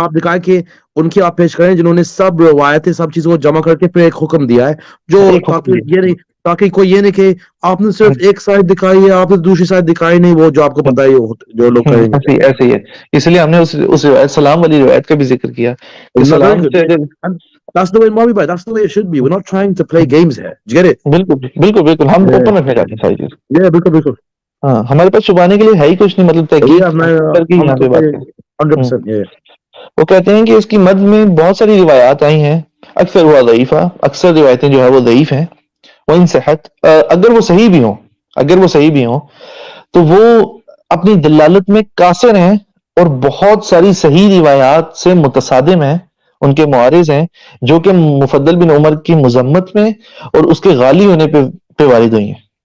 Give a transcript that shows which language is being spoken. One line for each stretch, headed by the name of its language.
Urdu: تاکہ آپ دکھائیں کہ ان کی آپ پیش کریں جنہوں نے سب روایتیں سب چیزوں کو جمع کر کے پھر ایک حکم دیا ہے، جو تاکہ کوئی یہ نہیں کہ آپ نے صرف ایک سائڈ دکھائی ہے، آپ نے دوسری سائڈ دکھائی نہیں، وہ جو آپ کو پتہ ہے جو لوگ کریں گے ایسے ہی ہے، اس لیے ہم نے اس روایت سلام والی روایت کا بھی ذکر کیا کہ سلام سے
English: That's the way Mavi bhai, that's the way it should be. We're not trying to play games here. Do you get it?
Urdu: بالکل ہم اوپن رکھنے چاہتے ہیں ساری چیز، بالکل ہاں ہمارے پاس چھپانے کے لیے ہے ہی کچھ نہیں، مطلب تحقیق کر کے یہاں پہ بات کریں۔ 100%. وہ کہتے ہیں کہ اس کی مد میں بہت ساری روایات آئی ہیں، اکثر ہوا ضعیفہ، اکثر روایتیں جو ہے وہ ضعیف ہیں، وہ ان صحت اگر وہ صحیح بھی ہوں تو وہ اپنی دلالت میں قاصر ہیں، اور بہت ساری صحیح روایات سے متصادم ہیں، ان کے معارض ہیں، جو کہ مفضل بن عمر کی مذمت میں اور اس کے غالی ہونے پہ وارد ہوئی ہیں۔